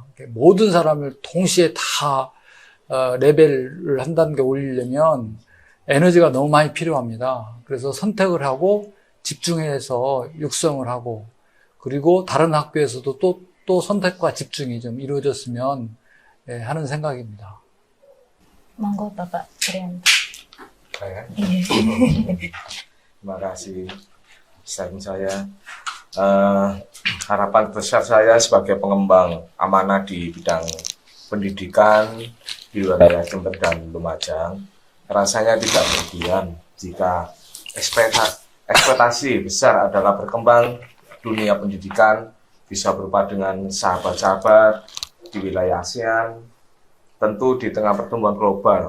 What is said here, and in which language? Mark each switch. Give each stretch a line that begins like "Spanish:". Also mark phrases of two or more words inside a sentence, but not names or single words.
Korean: 모든 사람을 동시에 다 레벨을 한 단계 올리려면 에너지가 너무 많이 필요합니다. 그래서 선택을 하고 집중해서 육성을 하고, 그리고 다른 학교에서도 또 선택과 집중이 좀 이루어졌으면 하는 생각입니다.
Indonesian: Monggo Bapak Prianto. Terima kasih sharing saya. Harapan besar saya sebagai pengembang amanah di bidang pendidikan di wilayah Jember dan Lumajang, rasanya tidak berlebihan jika ekspektasi besar adalah berkembang dunia pendidikan bisa berupa dengan sahabat-sahabat di wilayah ASEAN, tentu di tengah pertumbuhan global.